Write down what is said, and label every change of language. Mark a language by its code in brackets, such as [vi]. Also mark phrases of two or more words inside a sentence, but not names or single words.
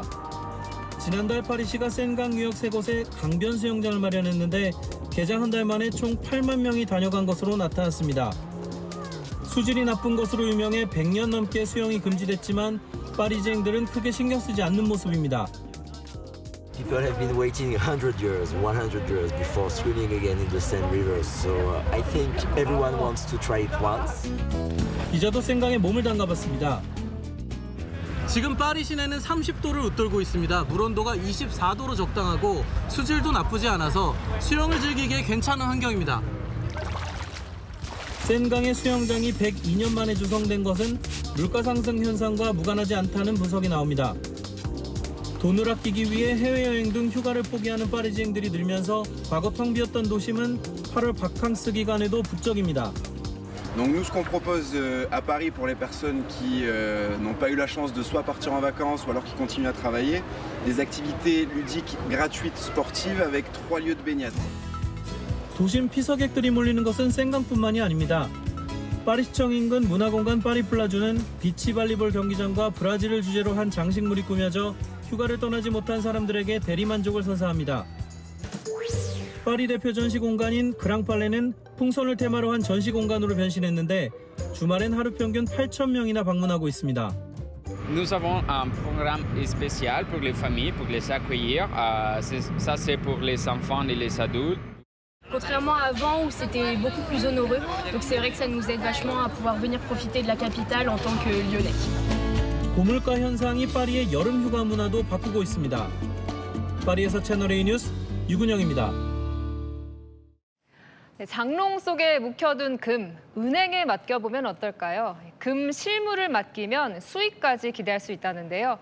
[ko] 지난달 파리시가 센강 유역 3곳에 강변 수영장을 마련했는데 개장 한 달 만에 총 8만 명이 다녀간 것으로 나타났습니다. 수질이 나쁜 것으로 유명해 100년 넘게 수영이 금지됐지만 파리지행들은 크게 신경 쓰지 않는 모습입니다. [en] People have been waiting 100 years, 100 years before swimming again in the Seine River. So I think everyone wants to try it once. [ko] 기자도 센강에 몸을 담가봤습니다. 지금 파리 시내는 30도를 웃돌고 있습니다. 물 온도가 24도로 적당하고 수질도 나쁘지 않아서 수영을 즐기기에 괜찮은 환경입니다. 센강의 수영장이 102년 만에 조성된 것은 물가 상승 현상과 무관하지 않다는 분석이 나옵니다. 돈을 아끼기 위해 해외여행 등 휴가를 포기하는 파리지행들이 늘면서 과거 텅 비었던 도심은 8월 바캉스 기간에도 북적입니다. [fr] Donc nous, ce qu'on propose à Paris pour les personnes qui n'ont pas eu la chance de soit partir en vacances ou alors qui continuent à travailler, des activités ludiques gratuites sportives avec 3 lieux de baignade. [ko] 도심 피서객들이 몰리는 것은 센강뿐만이 아닙니다. 파리시청 인근 문화공간 파리플라주는 비치 발리볼 경기장과 브라질을 주제로 한 장식물이 꾸며져 휴가를 떠나지 못한 사람들에게 대리만족을 선사합니다. 파리 대표 전시 공간인 그랑팔레는 풍선을 테마로 한 전시 공간으로 변신했는데 주말엔 하루 평균 8,000명이나 방문하고 있습니다. [fr] Nous avons un programme spécial pour les familles, pour les accueillir. Ça, c'est pour les enfants et les adultes. Contrairement à avant où c'était beaucoup plus onéreux, donc c'est vrai que ça nous aide vachement à pouvoir venir profiter de la capitale en tant que Lyonnais. [ko] 고물가 현상이 파리의 여름 휴가 문화도 바꾸고 있습니다. 파리에서 채널A 뉴스 유근영입니다. 네, 장롱 속에 묵혀둔 금, 은행에 맡겨보면 어떨까요? 금 실물을 맡기면 수익까지 기대할 수 있다는데요.